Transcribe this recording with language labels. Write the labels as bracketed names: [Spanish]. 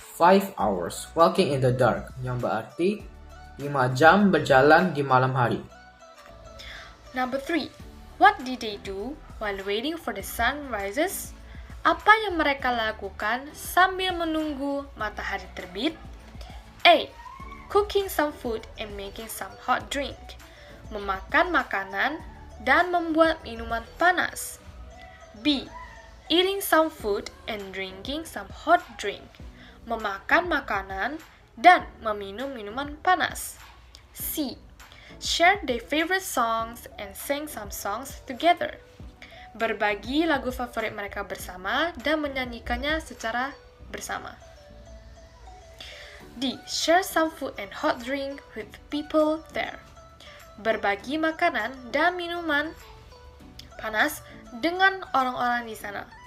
[English] 5 hours walking in the dark, [Indonesian] yang berarti 5 jam berjalan di malam hari. [English] Number 3. What did they do while waiting for the sun rises? [Indonesian] Apa yang mereka lakukan sambil menunggu matahari terbit? A. [English] Cooking some food and making some hot drink. [Indonesian] Memakan makanan dan membuat minuman panas. [English] B. Eating some food and drinking some hot drink. [Indonesian] Memakan makanan dan meminum minuman panas. [English] C. Share their favorite songs and sing some songs together. [Indonesian] Berbagi lagu favorit mereka bersama dan menyanyikannya secara bersama. [English] D. Share some food and hot drink with people there. [Indonesian] Berbagi makanan dan minuman panas dengan orang-orang di sana.